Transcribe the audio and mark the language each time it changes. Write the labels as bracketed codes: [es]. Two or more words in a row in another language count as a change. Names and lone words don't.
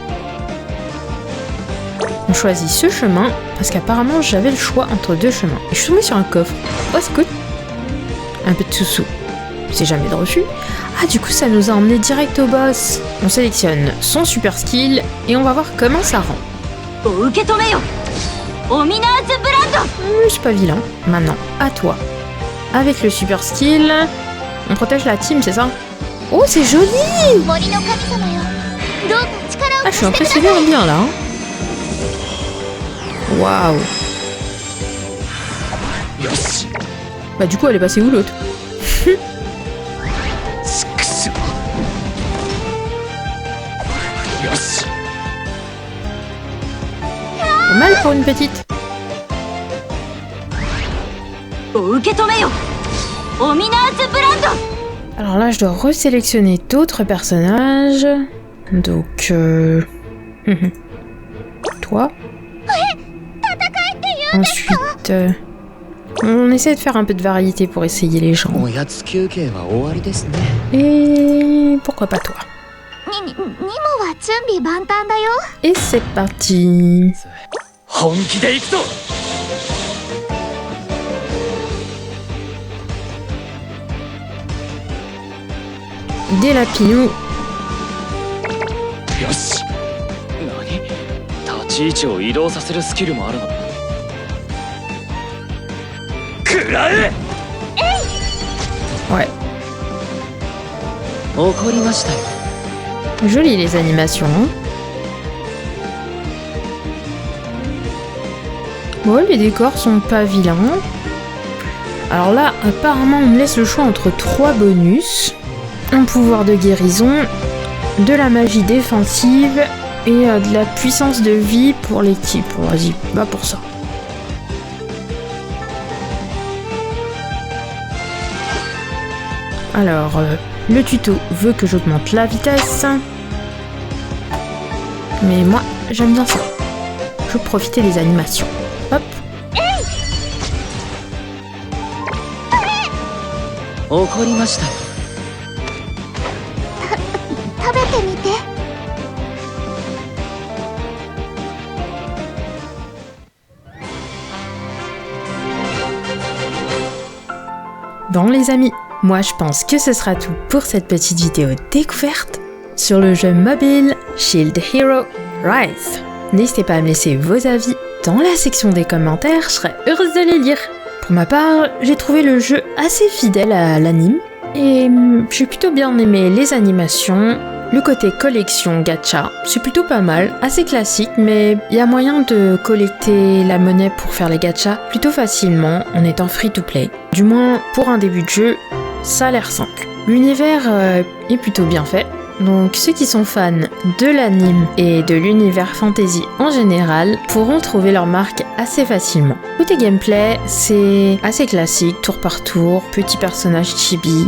[fr] On choisit ce chemin parce qu'apparemment j'avais le choix entre deux chemins. Et je suis tombée sur un coffre. Oh, c'est cool. Un peu de sous-sous. C'est jamais de refus. Ah, du coup, ça nous a emmené direct au boss. On sélectionne son [en] super skill [fr] et on va voir comment ça rend. [ja] 受け止めよ。オミナーズブランド。 [fr] Je suis pas vilain. Maintenant, à toi. Avec le [en] super skill, [fr] on protège la team, c'est ça? Oh, c'est joli! [ja] 森の神様よ。どうか力を [fr] Ah, je suis [ja] 貸してください。 [fr] impressionnée bien là. Hein. Waouh! Bah, du coup, elle est passée où l'autre? Pas mal pour une petite. [ja] 受け止めよ。オミナーズブランド。 [fr] Alors là, je dois resélectionner d'autres personnages. Donc, toi. Ensuite, on essaie de faire un peu de variété pour essayer les gens. [ja] おやつ休憩は終わりですね。 [fr] Et pourquoi pas toi? [ja] ニモは準備万端だよ。 [fr] Et c'est parti. [ja] 本気で行くぞ。 [fr] Des lapinous. [ja] よし。何？立ち位置を移動させるスキルもあるの？食らえ！ [fr] Ouais. [ja] 怒りましたよ。 [fr] Jolies les animations. Bon, les décors sont pas vilains. Alors là, apparemment, on me laisse le choix entre 3 bonus. Un pouvoir de guérison, de la magie défensive et de la puissance de vie pour l'équipe. Vas-y, va pour ça. Alors, le tuto veut que j'augmente la vitesse. Mais moi, j'aime bien ça. Je veux profiter des animations. Hop. [ja] 怒りましたよ。食べてみて。 [fr] Bon les amis, moi je pense que ce sera tout pour cette petite vidéo découverte sur le jeu mobile Shield Hero Rise. N'hésitez pas à me laisser vos avis dans la section des commentaires, je serai heureuse de les lire. Pour ma part, j'ai trouvé le jeu assez fidèle à l'anime et j'ai plutôt bien aimé les animations Le côté collection gacha, c'est plutôt pas mal, assez classique, mais il y a moyen de collecter la monnaie pour faire les gachas plutôt facilement en étant [en] free-to-play. [fr] Du moins, pour un début de jeu, ça a l'air simple. L'univers est plutôt bien fait, donc ceux qui sont fans de l'anime et de l'univers fantasy en général pourront trouver leur marque assez facilement. Côté gameplay, c'est assez classique, tour par tour, petit personnage chibi.